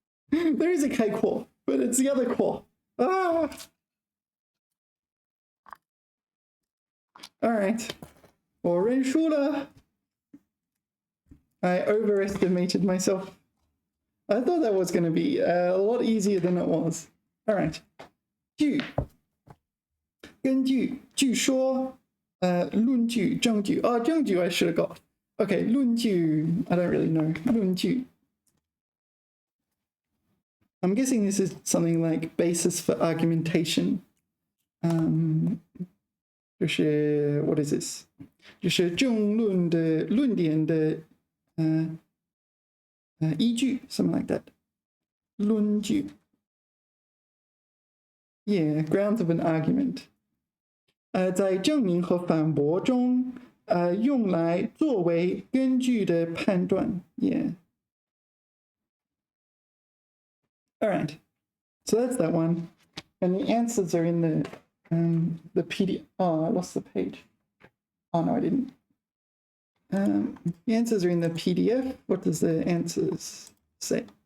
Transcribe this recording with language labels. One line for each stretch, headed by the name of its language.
English: There is a kai core, but it's the other core. Ah!
Chinese: All right. 我认输了.
English: I overestimated myself. I thought that was going to be a lot easier than it was. All right.
Chinese: 据根据据说论据证据 oh 证据
English: I should have got. Okay, 论据 I don't really know. 论据 I'm guessing this is something like basis for argumentation. 就是what is this?
Chinese: 就是争论的论点的依据
English: something like that. 论据 Yeah, grounds of an argument.
Chinese: 在证明和反驳中用来作为根据的判断 Yeah.
English: All right, so that's that one. And the answers are in the PDF. Oh, I lost the page. Oh, no, I didn't. The answers are in the PDF. What does the answers say?